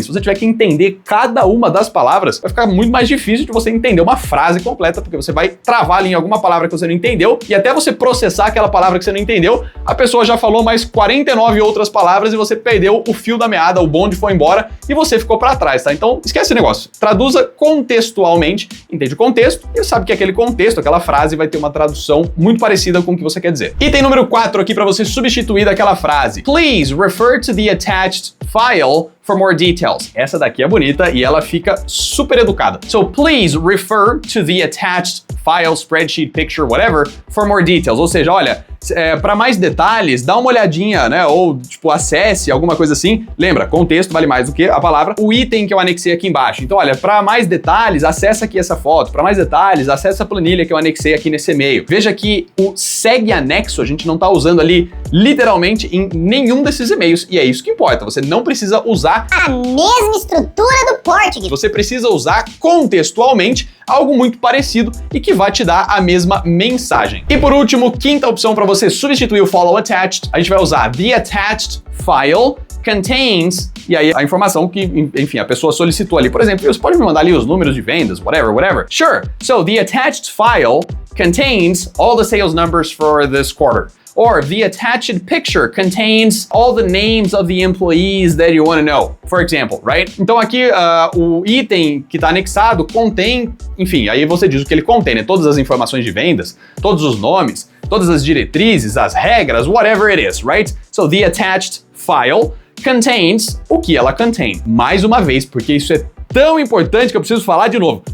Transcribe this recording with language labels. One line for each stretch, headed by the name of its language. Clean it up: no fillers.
Portuguese: Se você tiver que entender cada uma das palavras, vai ficar muito mais difícil de você entender uma frase completa, porque você vai travar ali em alguma palavra que você não entendeu, e até você processar aquela palavra que você não entendeu, a pessoa já falou mais 49 outras palavras e você perdeu o fio da meada, o bonde foi embora e você ficou pra trás, tá? Então, esquece esse negócio. Traduza contextualmente, entende o contexto e sabe que aquele contexto, aquela frase vai ter uma tradução muito parecida com o que você quer dizer. Item número 4 aqui para você substituir daquela frase.
English: Please refer to the attached file for more details.
Portuguese: Essa daqui é bonita e ela fica super educada.
English: So please refer to the attached file, spreadsheet, picture, whatever, for more details.
Portuguese: Ou seja, olha, para mais detalhes, dá uma olhadinha, né? Ou, tipo, acesse alguma coisa assim. Lembra, contexto vale mais do que a palavra. O item que eu anexei aqui embaixo. Então, olha, para mais detalhes, acessa aqui essa foto. Para mais detalhes, acessa a planilha que eu anexei aqui nesse e-mail. Veja que o segue anexo a gente não tá usando ali literalmente em nenhum desses e-mails. E é isso que importa. Você não precisa usar a mesma estrutura do português. Você precisa usar contextualmente algo muito parecido e que vai te dar a mesma mensagem. E por último, quinta opção para você substituir o follow attached, a gente vai usar
English: the attached file contains,
Portuguese: e aí a informação que, enfim, a pessoa solicitou ali. Por exemplo, você pode me mandar ali os números de vendas, whatever.
English: Sure. So the attached file contains all the sales numbers for this quarter. Or the attached picture contains all the names of the employees that you want to know, for example, right?
Portuguese: Então aqui o item que está anexado contém, enfim, aí você diz o que ele contém, né? Todas as informações de vendas, todos os nomes, todas as diretrizes, as regras,
English: whatever it is, right? So the attached file contains
Portuguese: o que ela contém. Mais uma vez, porque isso é tão importante que eu preciso falar de novo.